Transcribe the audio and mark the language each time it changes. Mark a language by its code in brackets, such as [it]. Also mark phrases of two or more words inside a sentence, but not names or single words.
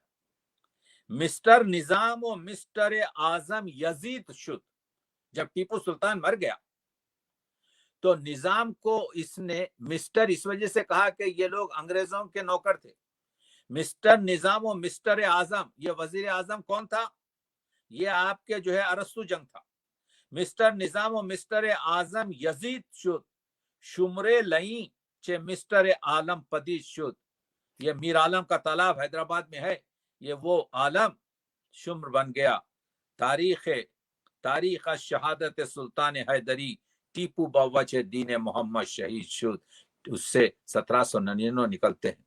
[fa] مسٹر نظام و مسٹر اعظم یزید شد، [ur] جب ٹیپو سلطان مر گیا تو نظام کو اس نے مسٹر اس وجہ سے کہا کہ یہ لوگ انگریزوں کے نوکر تھے۔ [fa] مسٹر نظام و مسٹر اعظم، [ur] یہ وزیر اعظم کون تھا؟ یہ آپ کے جو ہے ارسطو جنگ تھا۔ [fa] مسٹر نظام و مسٹر اعظم یزید شد، شمرے لئیں چے مسٹر عالم پدید شد۔ [ur] یہ میر عالم کا تالاب حیدرآباد میں ہے، یہ وہ عالم شمر بن گیا۔ [fa] تاریخ شہادت سلطان حیدری ٹیپو بوجہ دین محمد شہید شد، [ur] اس سے 1799 نکلتے ہیں۔